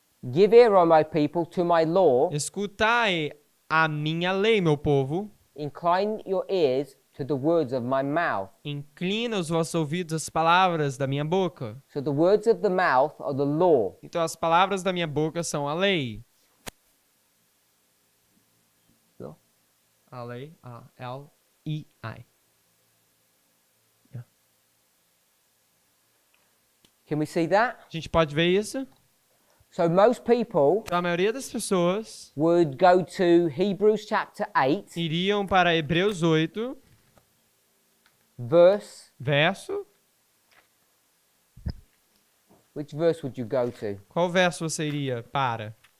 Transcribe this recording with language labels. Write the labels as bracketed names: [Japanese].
[English] Give ear, O my people, to my law. [Portuguese] Escutai a minha lei, meu povo. [English] Incline your ears to the words of my mouth. [Portuguese] Inclina os vossos ouvidos às palavras da minha boca. [English] So the words of the mouth are the law. [Portuguese] Então as palavras da minha boca são a lei. [English] Law. [Portuguese] A lei, a L-E-I. [English] Can we see that? [Portuguese] A gente pode ver isso? [English] So most people [Portuguese] Então, a maioria das pessoas [English] would go to Hebrews chapter 8, [Portuguese] iriam para Hebreus 8, [English] verse. [Portuguese] verso. [English] Which verse would you go to? [Portuguese] Qual verso você iria para?